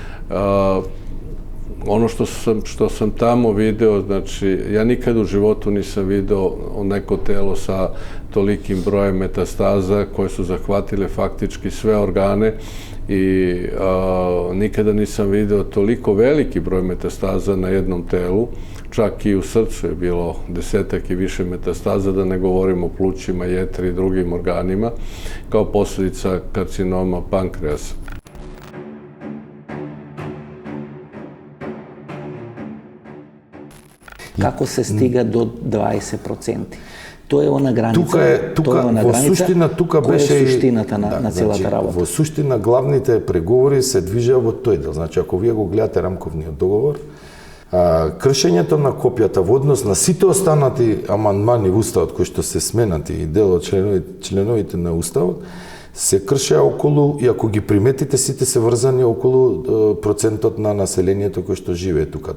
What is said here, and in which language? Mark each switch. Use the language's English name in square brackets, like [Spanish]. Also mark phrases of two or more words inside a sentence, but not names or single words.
[Serbian] Ono što sam tamo video, znači, ja nikad u životu nisam video neko telo sa tolikim brojem metastaza koje su zahvatile faktički sve organe i nikada nisam video toliko veliki broj metastaza na jednom telu, čak i u srcu je bilo 10-ak i više metastaza, da ne govorimo o plućima, jetri i drugim organima, kao posljedica karcinoma pankreasa. [Macedonian] Како се стига до 20%? [Serbian] To je ona granica, koja [Macedonian] je suštiната на целата работа. Во суштина главните преговори се движеа во тој дел. Значи, ако вие го гледате рамковниот договор, кршењето на копијата во однос на сите останати амандмани во Уставот кои што се сменати и дел од членовите на Уставот, се кршеа околу, и ако ги приметите, сите се врзани околу процентот на населението кој што живее тука.